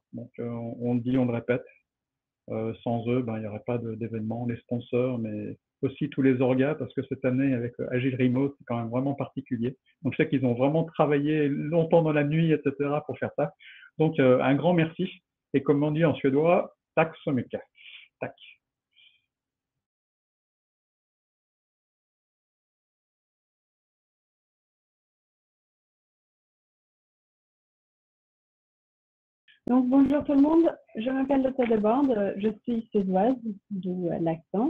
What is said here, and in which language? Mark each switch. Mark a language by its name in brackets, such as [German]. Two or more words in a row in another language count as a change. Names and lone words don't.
[French] Donc, on le dit, on le répète. Sans eux, il n'y aurait pas d'événement, les sponsors, mais aussi tous les orgas, parce que cette année, avec Agile Remote, c'est quand même vraiment particulier. Donc, je sais qu'ils ont vraiment travaillé longtemps dans la nuit, etc., pour faire ça. Donc, un grand merci. Et comme on dit en suédois, [Swedish] tack så mycket. Tack. [French] Donc, bonjour tout le monde, je m'appelle Lotta Debord, je suis suédoise, d'où l'accent.